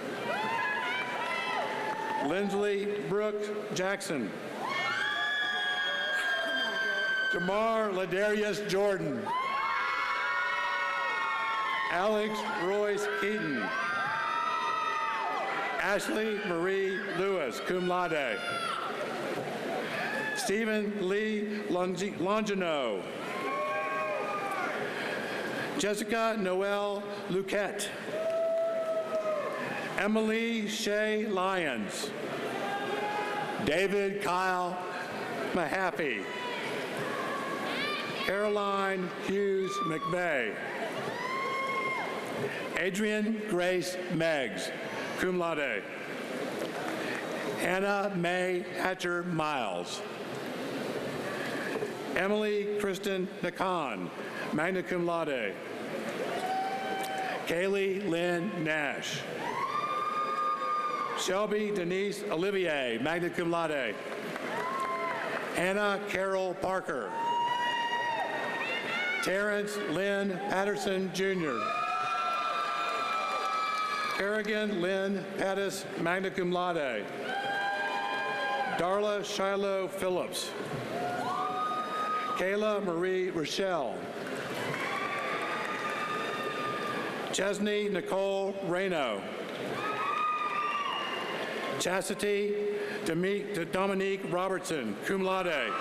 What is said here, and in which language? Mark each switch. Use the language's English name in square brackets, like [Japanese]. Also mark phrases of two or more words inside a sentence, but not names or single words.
[English] Lindsley Brooks Jackson. Jamar Ladarius Jordan. Alex Royce Keaton. Ashley Marie Lewis, [Latin] cum laude. [English] Stephen Lee Longino. Jessica Noel Luquette. Emily Shea Lyons. David Kyle Mahaffey. Caroline Hughes McVeigh. Adrian Grace Meggs, [Latin] cum laude. [English] Anna Mae Hatcher Miles. Emily Kristen Nakan, [Latin] magna cum laude. [English] Kaylee Lynn Nash. Shelby Denise Olivier, [Latin] magna cum laude. [English] Anna Carol Parker. Terrence Lynn Patterson, Jr. Kerrigan Lynn Pattis, [Latin] magna cum laude. [English] Darla Shiloh Phillips. Kayla Marie Rochelle. Chesney Nicole Reno. Chastity Dominique Robertson, [Latin] cum laude.